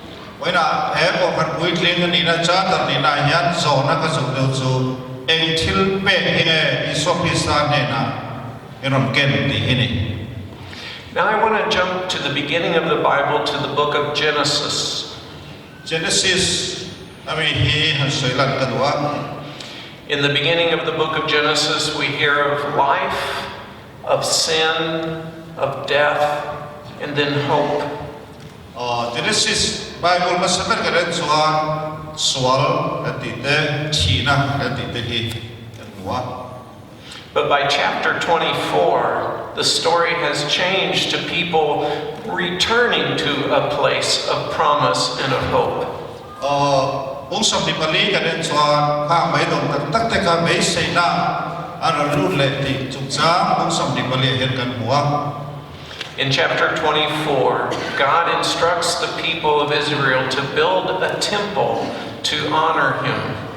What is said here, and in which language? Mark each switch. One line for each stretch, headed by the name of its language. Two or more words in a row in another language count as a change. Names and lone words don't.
English: Now I want to jump to the beginning of the Bible, to the book of Genesis. In the beginning of the book of Genesis, we hear of life, of sin, of death, and then hope.
Mizo: Genesis Bible masaber karen suan sual atite china atite hi nuwa.
English: But by chapter 24, the story has changed to people returning to a place of promise and of hope. In chapter 24, God instructs the people of Israel to build a temple to honor him.